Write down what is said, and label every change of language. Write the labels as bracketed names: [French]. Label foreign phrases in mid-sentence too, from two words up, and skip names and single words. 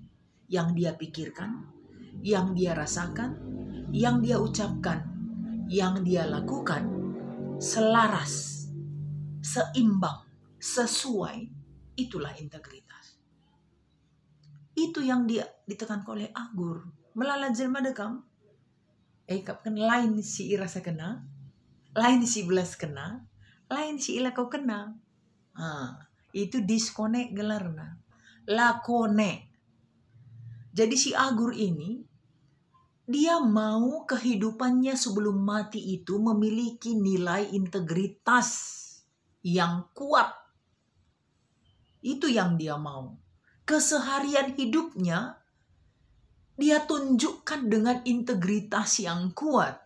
[Indonesian] Yang dia pikirkan, yang dia rasakan, yang dia ucapkan, yang dia lakukan, selaras, seimbang, sesuai, itulah integritas. Itu yang dia ditekankan oleh Agur. [Batak Karo] Melala jelma dekam, kan lain si irasa kena, lain si belas kena, lain si ila kau kena. [Indonesian] Itu disconnect [Batak Karo] gelarna, lakone. [Indonesian] Jadi si Agur ini, dia mau kehidupannya sebelum mati itu memiliki nilai integritas yang kuat. Itu yang dia mau. Keseharian hidupnya, dia tunjukkan dengan integritas yang kuat.